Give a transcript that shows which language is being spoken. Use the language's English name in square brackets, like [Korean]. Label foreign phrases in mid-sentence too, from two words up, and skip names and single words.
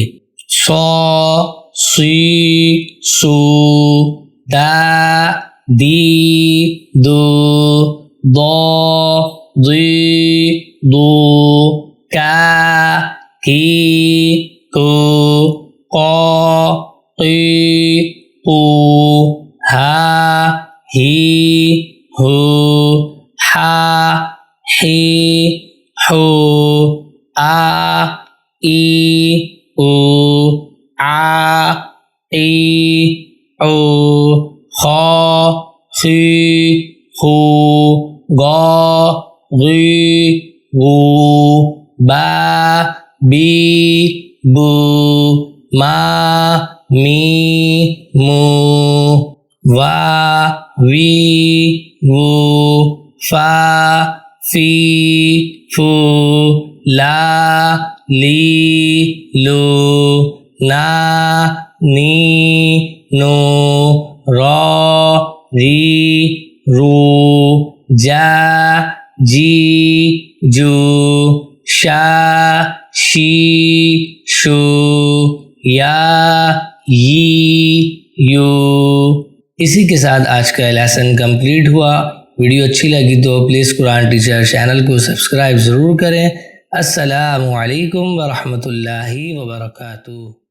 [Arabic] سو سی سو، دا دی دو، دو دی دو، کا کی کو، قو قی قو، ہا ہی ہو، حا حی حو، آ ای او، آ ای او، خا خی خو، غا غی غو، با بی بو، ما می مو، وا وی وو، فا فی فو، لا لی لو، نا نی نو، را ری رو، جا جی جو، شا شی شو، یا ی یو۔ [Urdu] اسی کے ساتھ آج کا لیسن کمپلیٹ ہوا۔ ویڈیو اچھی لگی تو پلیز قرآن ٹیچر چینل کو سبسکرائب ضرور کریں۔ السلام علیکم ورحمۃ اللہ وبرکاتہ۔